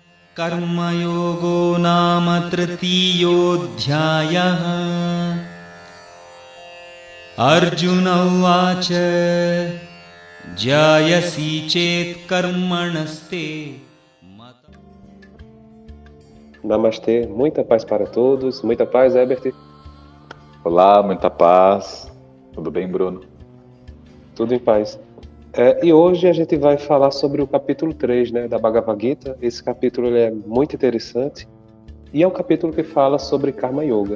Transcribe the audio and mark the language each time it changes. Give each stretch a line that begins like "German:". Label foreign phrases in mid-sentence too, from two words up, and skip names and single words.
Sanskrit: कर्मयोगो नाम तृतीयोऽध्यायः। अर्जुन उवाच जायसि चेत् कर्मणस्ते मत।
Portuguese: Namastê, muita paz para todos, muita paz, Herbert. Olá, muita paz. Tudo bem, Bruno? Tudo em paz. E hoje a gente vai falar sobre o capítulo 3, né, da Bhagavad Gita. Esse capítulo ele é muito interessante e é um capítulo que fala sobre Karma Yoga.